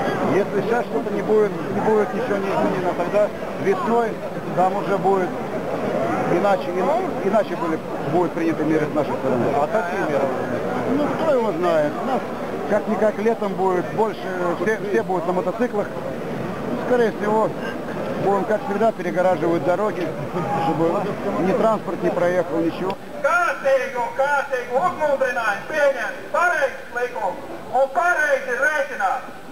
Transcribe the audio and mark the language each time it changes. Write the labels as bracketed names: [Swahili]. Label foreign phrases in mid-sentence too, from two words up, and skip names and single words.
[Russian] Если сейчас что-то не будет ничего не изменено, тогда весной там уже будет иначе будут приняты меры с нашей стороны. А какие меры? Ну, кто его знает. У нас как-никак летом будет больше, все будут на мотоциклах. Скорее всего, будем, как всегда, перегораживать дороги, чтобы ни транспорт не проехал, ничего. [Latvian] Kārtīgu uzmundrinājumu pieņemt pareizs likums un pareizi rēķināt.